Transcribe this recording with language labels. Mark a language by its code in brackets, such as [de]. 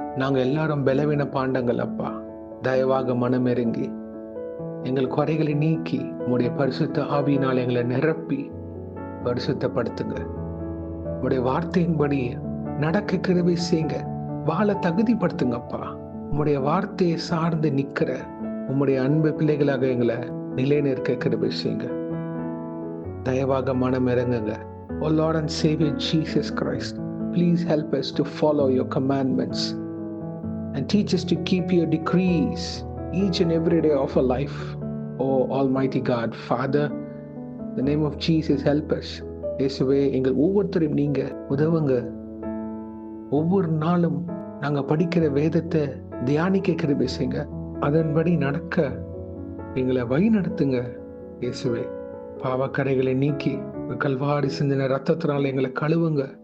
[ta] நாங்க எல்லாரும் பலவீன பாண்டங்கள் அப்பா. தயவாக மனம் இறங்கி எங்கள் குறைகளை நீக்கி உங்களுடைய பரிசுத்த ஆவியினால் எங்களை நிரப்பி பரிசுத்தப்படுத்துங்க. உங்களுடைய வார்த்தையின்படி நடக்க கிருபை செய்யுங்க. வாழ தகுதிப்படுத்துங்கப்பா. உங்களுடைய வார்த்தையை சார்ந்து நிக்கிற உம்முடைய அன்பு பிள்ளைகளாக எங்களை நிலைநிற்க கிருபை செய்யுங்க. தயவாக மனம் இறங்குங்க. [en] O Lord and Savior Jesus Christ, please help us to follow your commandments and teach us to keep your decrees each and every day of our life. Oh Almighty God, Father, in the name of Jesus, help us. [ta] இயேசுவே, எங்கள் ஒவ்வொருத்தரையும் நீங்க உதவுங்க. ஒவ்வொரு நாளும் நாங்க படிக்கிற வேதத்தை தியானிக்க கிருபை செய்யுங்க. அதன்படி நடக்க எங்களை வழி நடத்துங்க இயேசுவே. பாவக்கரைகளை நீக்கி கல்வாரி சிந்தின ரத்தத்தினால எங்களை கழுவுங்க.